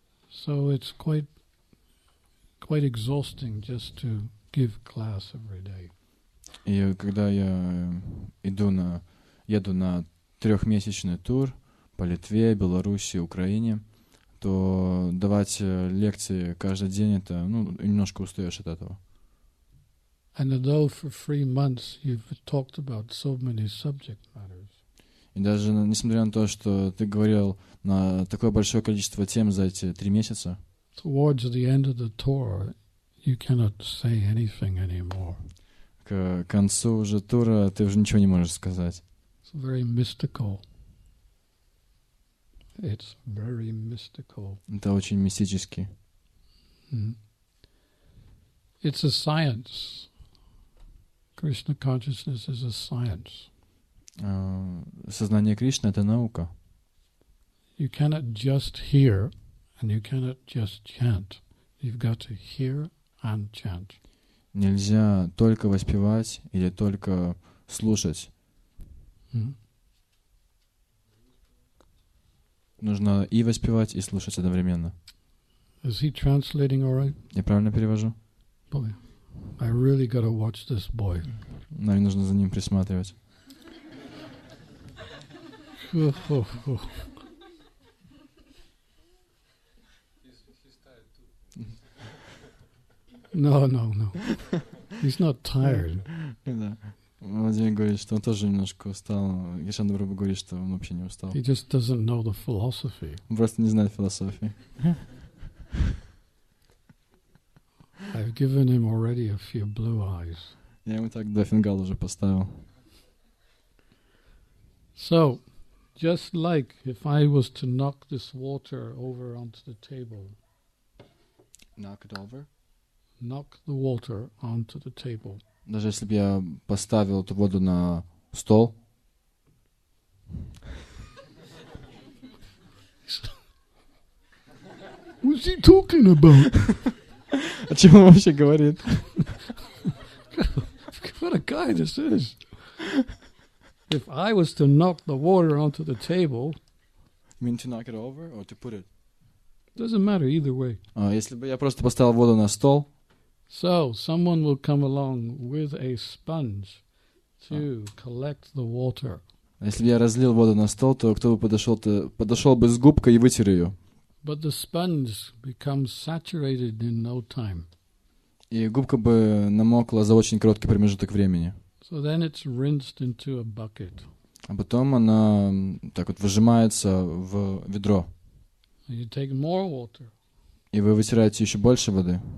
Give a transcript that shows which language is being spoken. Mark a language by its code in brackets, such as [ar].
[en] So it's quite exhausting just to give class every day. [ru] И когда я еду на 3-месячный тур по Литве, Беларуси, Украине, то давать лекции каждый день, это, немножко устаешь от этого. [en] And although for 3 months you've talked about so many subject matters, [ru] И даже несмотря на то, что ты говорил на такое большое количество тем за эти 3 месяца, [en] towards the end of the tour, you cannot say anything anymore. [ru] к концу уже тура ты уже ничего не можешь сказать. [en] It's very mystical. It's very mystical. [ru] Это очень мистически. [en] Mm. It's a science. Krishna consciousness is a science. [ru] Сознание Кришны — это наука. [en] You cannot just hear and you cannot just chant. You've got to hear and chant. [ru] Нельзя только воспевать или только слушать. Mm. Нужно и воспевать, и слушать одновременно. [en] Is he translating all right? [ru] Я правильно перевожу? [en] Boy, I really got to watch this boy. [ru] Нам нужно за ним присматривать. [en] No. He's not tired. Да. [ru] Владимир говорит, что он тоже немножко устал. Дхирашанта Прабху говорит, что он вообще не устал. [en] He just doesn't know the philosophy. [ru] Он просто не знает философии. [en] I've given him already a few blue eyes. [ru] Я ему так 2 фингала уже поставил. [en] So, just like if I was to knock this water over onto the table. Knock it over? Knock the water onto the table. [ru] Даже если бы я поставил эту воду на стол. [en] What's he talking about? [ru] О чем он вообще говорит? [en] What a guy this is. If I was to knock the water onto the table... You mean to knock it over or to put it? Doesn't matter either way. [ru] Если бы я просто поставил воду на стол. [en] So, someone will come along with a sponge to collect the water. [ru] Если бы я разлил воду на стол, то кто бы подошел бы с губкой и вытер ее. [en] But the sponge becomes saturated in no time. [ru] И губка бы намокла за очень короткий промежуток времени. [en] So then it's rinsed into a bucket. [ru] А потом она так вот выжимается в ведро. [en] You take more water. [ru] И вы вытираете еще больше воды.